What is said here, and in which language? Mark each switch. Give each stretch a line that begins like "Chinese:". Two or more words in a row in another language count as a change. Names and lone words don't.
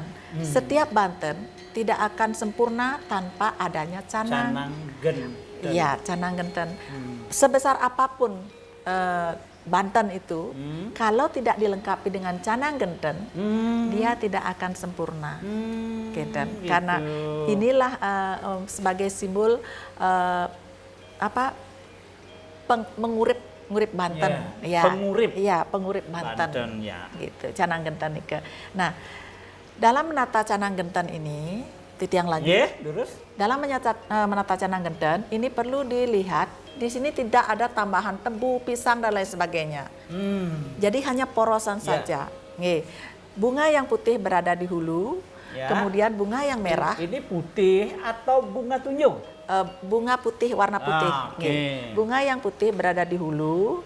Indonesian: Setiap Banten tidak akan sempurna tanpa adanya canang. Canang genten. Iya, canang genten. Sebesar apapun Banten itu, kalau tidak dilengkapi dengan canang genten, dia tidak akan sempurna. Gitu. Karena inilah sebagai simbol mengurip Banten. Ya, pengurip. Iya, pengurip Banten. Banten, ya. Gitu, canang genten Nike. Nah, dalam menata canang genten ini, titiang lagi. Terus? Dalam menata canang genten ini perlu dilihat di sini tidak ada tambahan tebu, pisang dan lain sebagainya. Jadi hanya porosan saja. Nih, bunga yang putih berada di hulu, kemudian bunga yang merah. Ini putih atau bunga tunjung? Bunga putih, warna putih. Bunga yang putih berada di hulu.